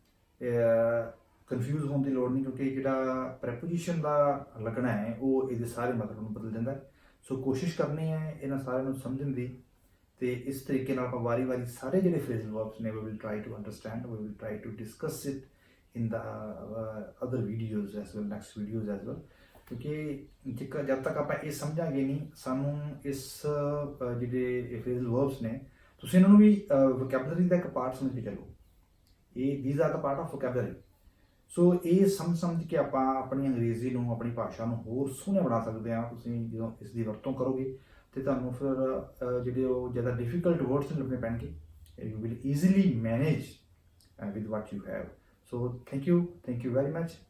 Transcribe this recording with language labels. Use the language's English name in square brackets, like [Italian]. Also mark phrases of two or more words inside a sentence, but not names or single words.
[Punjabi] ਕਨਫਿਊਜ਼ ਹੋਣ ਦੀ ਲੋੜ ਨਹੀਂ, ਕਿਉਂਕਿ ਜਿਹੜਾ ਪ੍ਰੈਪੋਜੀਸ਼ਨ ਦਾ ਲੱਗਣਾ ਹੈ ਉਹ ਇਹਦੇ ਸਾਰੇ ਮਤਲਬ ਨੂੰ ਬਦਲ ਦਿੰਦਾ। ਸੋ ਕੋਸ਼ਿਸ਼ ਕਰਨੀ ਹੈ ਇਹਨਾਂ ਸਾਰਿਆਂ ਨੂੰ ਸਮਝਣ ਦੀ, ਤੇ ਇਸ ਤਰੀਕੇ ਨਾਲ ਆਪਾਂ ਵਾਰੀ ਸਾਰੇ ਜਿਹੜੇ [English] phrasal verbs [Punjabi] ਨੇ [English] we will try to understand, we will try to discuss it in the other videos as well, next videos as well, [Punjabi] ਕਿਉਂਕਿ ਜਦ ਤੱਕ ਆਪਾਂ ਇਹ ਸਮਝਾਂਗੇ ਨਹੀਂ, ਸਾਨੂੰ ਇਸ ਜਿਹੜੇ [English] phrasal verbs [Punjabi] ਨੇ ਤੁਸੀਂ ਇਹਨਾਂ ਨੂੰ ਵੀ ਵੋਕੈਬਲਰੀ ਦਾ ਇੱਕ ਪਾਰਟ ਸਮਝ ਕੇ ਚੱਲੋ। [English] ਇਹ these are the part of vocabulary। [Punjabi] ਸੋ ਇਹ ਸਮਝ ਕੇ ਆਪਾਂ ਆਪਣੀ ਅੰਗਰੇਜ਼ੀ ਨੂੰ, ਆਪਣੀ ਭਾਸ਼ਾ ਨੂੰ ਹੋਰ ਸੋਹਣੇ ਬਣਾ ਸਕਦੇ ਹਾਂ। ਤੁਸੀਂ ਜਦੋਂ ਇਸ ਦੀ ਵਰਤੋਂ ਕਰੋਗੇ ਤੇ ਤੁਹਾਨੂੰ ਫਿਰ ਜਿਹੜੇ ਉਹ ਜ਼ਿਆਦਾ [English] difficult words [Punjabi] ਨਹੀਂ ਲੱਭਣੇ ਪੈਣਗੇ। [English] you will easily manage with what you have। So thank you very much.